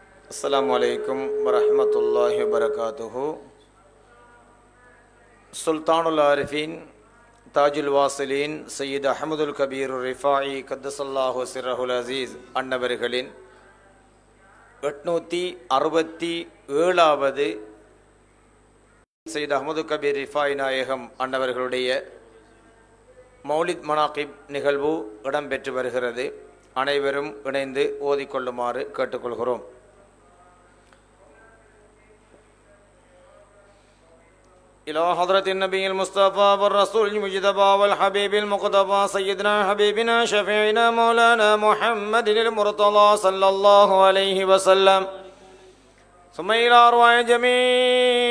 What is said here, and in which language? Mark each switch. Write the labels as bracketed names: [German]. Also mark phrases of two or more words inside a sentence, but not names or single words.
[Arabic] السلام عليكم ورحمة الله وبركاته. [Tamil] சுல்தானுல் ஆரிஃபீன் தாஜுல் வாசிலீன் சையீத் அஹமதுல் கபீர் ரிஃபாயி [Arabic] قدس الله سره العزيز [Tamil] அன்னவர்களின் 867வது சையீத் அஹமது கபீர் ரிஃபாயி நாயகம் அன்னவர்களுடைய [Arabic] مولد مناقب [Tamil] நிகழ்வு இடம்பெற்று வருகிறது. அனைவரும் இணைந்து ஓதிக்கொள்ளுமாறு கேட்டுக்கொள்கிறோம். [Arabic] إلى حضرة النبي المصطفى والرسول المجتبى والحبيب المقتفى سيدنا حبيبنا شفيعنا مولانا محمد المرتضى صلى الله عليه وسلم، ثم إلى أرواح جميع